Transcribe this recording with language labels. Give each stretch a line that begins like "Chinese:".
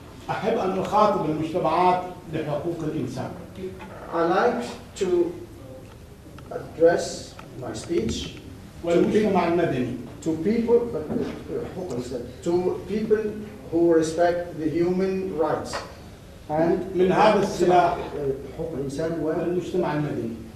Arabic: أحب أن أخاطب المجتمعات لحقوق الإنسان.
English: I like to address my speech
Arabic: والمجتمع المدني.
English: to people who respect the human rights. And
Arabic: من هذا السلاح والمجتمع المدني.